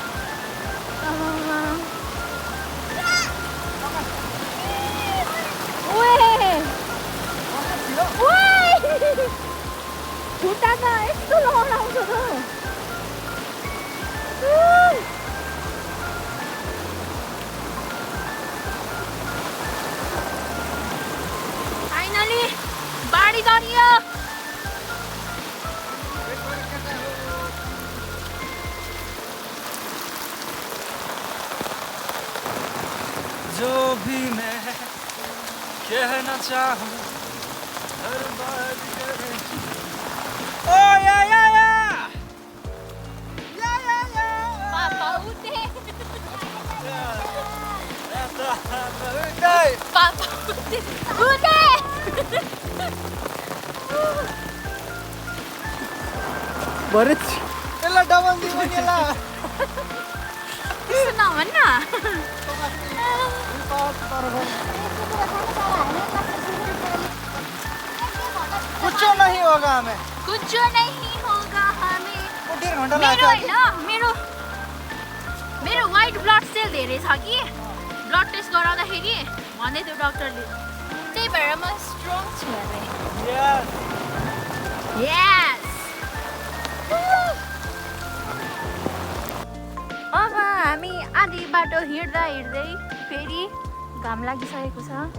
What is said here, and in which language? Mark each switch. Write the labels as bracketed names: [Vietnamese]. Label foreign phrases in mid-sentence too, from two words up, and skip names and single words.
[Nepali] खुट्टा त यस्तो लगाउँछ त. फाइनली बाढी तरियो. [Hindi] जो भी मैं कहना चाहूँ हर बात करे. ओ या [Nepali] पापा उठे. पापा उठे. भरे यसलाई डबल दिनु नि यसलाई. त्यस्तो नभन् न. [Hindi] कुछ नहीं होगा हमें. कुछ नहीं होगा हमें. [Nepali] 1.5 घन्टा मेरो लाग्छ. होइन मेरो [English] white blood cell [Nepali] धेरै छ कि [English] blood test [Nepali] गराउँदाखेरि भन्दै थियो डक्टरले. त्यही भएर म स्ट्रङ छु अरे. यस. अब हामी आधी बाटो हिँड्दा हिँड्दै फेरि घाम लागिसकेको छ.